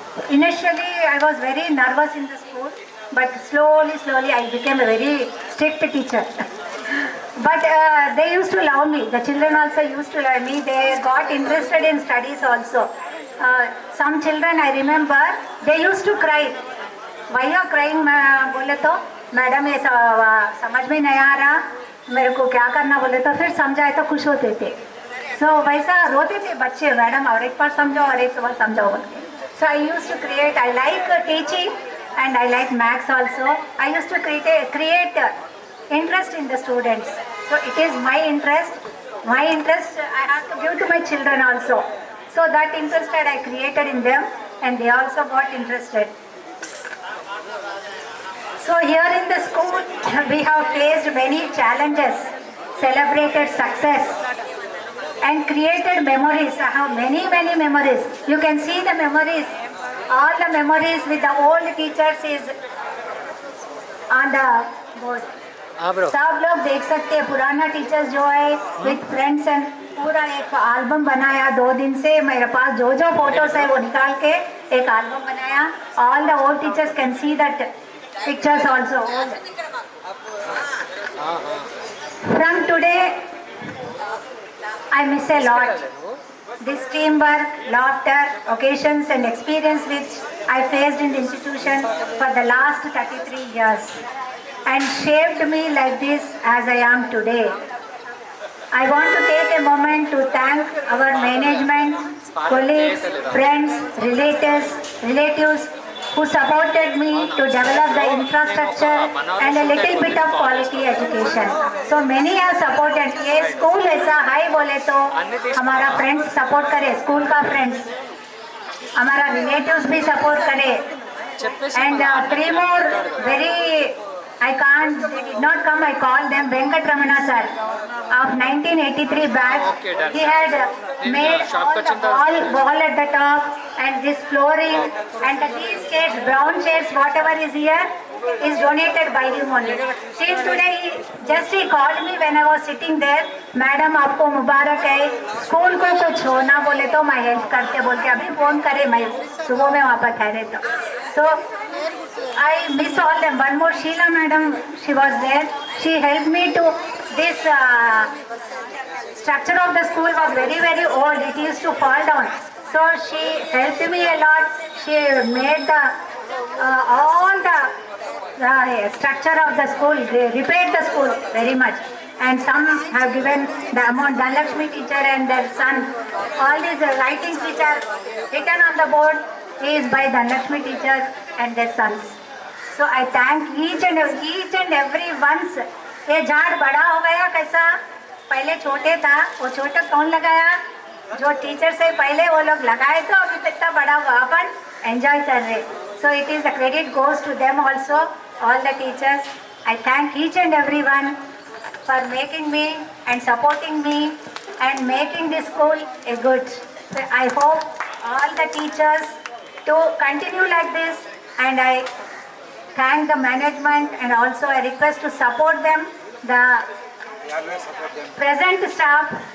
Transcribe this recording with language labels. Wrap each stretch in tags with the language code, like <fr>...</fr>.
<en>Initially, I was very nervous in the school, but slowly I became a very strict teacher. But they used to love me. The children also used to love me. They got interested in studies also. Some children I remember, they used to cry why are crying</en> <hi>बोले तो madam ये समझ में नहीं आ रहा, मेरे को क्या करना बोले तो फिर समझाए तो खुश होते थे। सो वैसा रोते थे बच्चे, मैडम और एक बार समझाओ और एक बार समझाओ बोल के।</hi> <en>So I use to create, I like teaching and I like maths also. I used to create interest in the students. So it is my interest. My interest I have to give to my children also. So that interest that I created in them, and they also got interested. So here in the school, we have faced many challenges, celebrated success, and created memories. I have many memories. You can see the memories. All the memories with the old teachers is on the board.</en> <hi>सब लोग देख सकते हैं पुराना teachers जो है</hi> <en>with friends and</en> <hi>पूरा एक एल्बम बनाया 2 दिन से मेरे पास जो फोटोज है वो निकाल के एक एल्बम बनाया.</hi> <en>All the old teachers can see that pictures also. From today I miss a lot. This teamwork, laughter, occasions and experience which I faced in the institution for the last 33 years and shaped me like this as I am today. I want to take a moment to thank our management, colleagues, friends, relatives who supported me to develop the infrastructure and a little bit of quality education. So many have supported.</en> <hi>ये school ऐसा high बोले तो हमारा friends support करे, school का friends, हमारा relatives भी support करे.</hi> <en>And 3 more very, I can't, they did not come, I called them. Venkat Ramana sir of 1983 batch. He had made all the wall at the top and this flooring and these chairs, brown chairs, whatever is here is donated by him only. Till today, he called me when I was sitting there.</en> <hi>Madam आपको मुबारक है, school को कुछ हो ना बोले तो मैं help करते बोल के अभी फोन करे, मैं सुबह में वहाँ पर ठहरे तो.</hi> <en>So I miss all them. One more Sheila madam, she was there. She helped me to this structure of the school was very old. It used to fall down. So she helped me a lot. She made the all the structure of the school, they repaired the school very much. And some have given the amount. Dhanlakshmi teacher and their son, all these writings which are written on the board is by Dhanlakshmi teacher and their sons. So I thank each and every once.</en> <hi>ये झाड़ बड़ा हो गया कैसा, पहले छोटे था, वो छोटा कौन लगाया, जो टीचर से पहले वो लोग लगाए तो अभी कितना बड़ा हुआ, अपन एंजॉय कर रहे.</hi> <en>So it is the credit goes to them also, all the teachers. I thank each and every one for making me and supporting me and making this school a good. So I hope all the teachers to continue like this, and I thank the management and also I request to support them, the present staff.</en>